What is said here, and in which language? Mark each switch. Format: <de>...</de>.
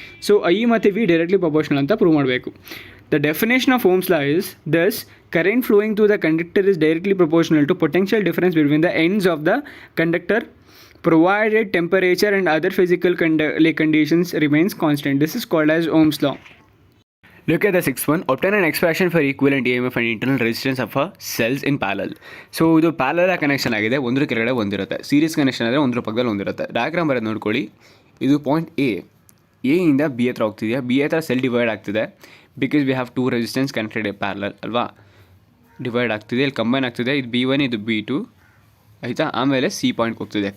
<kn>So I ಮತ್ತು V directly proportional ಅಂತ prove ಮಾಡಬೇಕು.</kn> <en>The definition of Ohm's law is, thus, current flowing through the conductor is directly proportional to potential difference between the ends of the conductor, provided temperature and other physical conditions remains constant. This is called as Ohm's law. Look at the sixth one. Obtain an expression for equivalent EMF and internal resistance of a cells in parallel.</en> <kn>So ಇದು parallel connection ಆಗಿದೆ, ಒಂದ್ರ ಕೆಳಗಡೆ ಒಂದಿರುತ್ತೆ. Series connection ಆದರೆ ಒಂದ್ರ ಪಕ್ಕದಲ್ಲಿ ಒಂದಿರುತ್ತೆ. Diagram ಬರೋದು ನೋಡ್ಕೊಳ್ಳಿ. ಇದು ಪಾಯಿಂಟ್ ಎ ಇಂದ ಬಿ ಹತ್ರ ಹೋಗ್ತಿದೆಯಾ, ಬಿ ಹತ್ರ ಸೆಲ್ ಡಿವೈಡ್ ಆಗ್ತಿದೆ.</kn> <en>because we have two resistance connected parallel</en> <kn>ಅಲ್ವಾ, ಡಿವೈಡ್ ಆಗ್ತಿದೆ, ಇಲ್ಲಿ ಕಂಬೈನ್ ಆಗ್ತಿದೆ. ಇದು B1 ಇದು B2 ಆಯಿತಾ. ಆಮೇಲೆ ಸಿ ಪಾಯಿಂಟ್ಗೆ ಹೋಗ್ತಿದೆ.</kn>